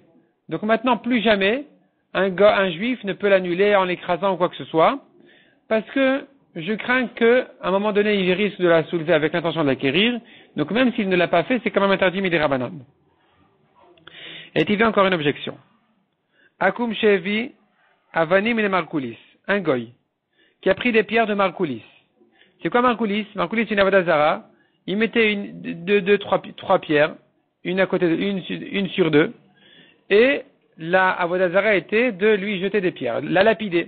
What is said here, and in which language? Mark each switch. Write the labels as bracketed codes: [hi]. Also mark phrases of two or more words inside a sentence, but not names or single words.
[fr] Donc maintenant, plus jamais, un juif ne peut l'annuler en l'écrasant ou quoi que ce soit, parce que je crains qu'à un moment donné, il risque de la soulever avec l'intention de l'acquérir. Donc même s'il ne l'a pas fait, c'est quand même interdit [he] מדרבנן. [fr] Et il y a encore une objection. [he] עכו"ם שבי אבנים למרקוליס. [fr] Un goy qui a pris des pierres de markulis. C'est quoi Markoulis? Markoulis, c'est une avodazara. Il mettait trois pierres, une à côté une sur deux. Et la avodazara était de lui jeter des pierres, la lapider.